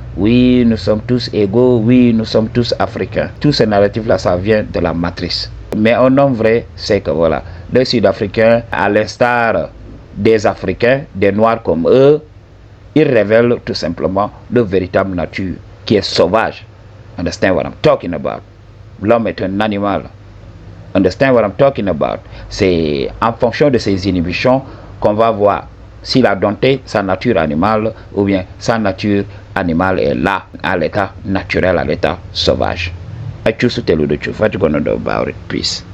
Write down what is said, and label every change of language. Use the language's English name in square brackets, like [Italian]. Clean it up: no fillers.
[French] Oui, nous sommes tous égaux. Oui, nous sommes tous africains. Tout ce narratif-là, ça vient de la matrice. Mais un homme vrai, c'est que voilà, les Sud-Africains, à l'instar des Africains, des Noirs comme eux, ils révèlent tout simplement leur véritable nature, qui est sauvage. [English] Understand what I'm talking about? [French] L'homme est un animal. [English] Understand what I'm talking about? [French] C'est en fonction de ces inhibitions qu'on va voir s'il a dompté sa nature animale ou bien sa nature animale est là, à l'état naturel, à l'état sauvage. [English] I choose to tell you the truth. What you gonna do about it? Peace.